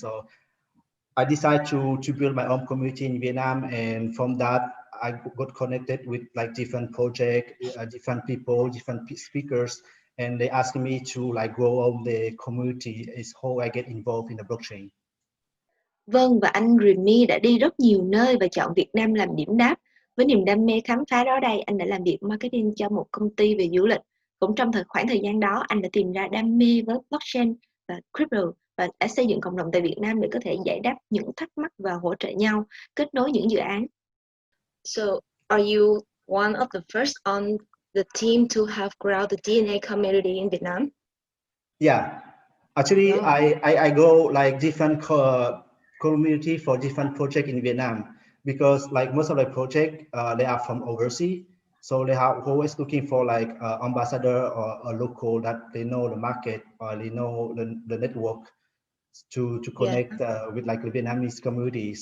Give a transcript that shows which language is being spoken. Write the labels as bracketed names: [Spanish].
[English] So I decided to build my own community in Vietnam, and from that I got connected with like different projects, different people, different speakers, and they asked me to like grow on the community. Is how I get involved in the blockchain. [Vietnamese] Vâng, và anh Remy đã đi rất nhiều nơi và chọn Việt Nam làm điểm đáp. Với niềm đam mê khám phá đó đây, anh đã làm việc marketing cho một công ty về du lịch. Cũng trong khoảng thời gian đó, anh đã tìm ra đam mê với blockchain và crypto và đã xây dựng cộng đồng tại Việt Nam để có thể giải đáp những thắc mắc và hỗ trợ nhau, kết nối những dự án. [English] So, are you one of the first on the team to have grown the DNA community in Vietnam? Yeah, actually, I go like different community for different project in Vietnam, because like most of the project they are from overseas, so they are always looking for like ambassador or a local that they know the market or they know the network to connect with like the Vietnamese community.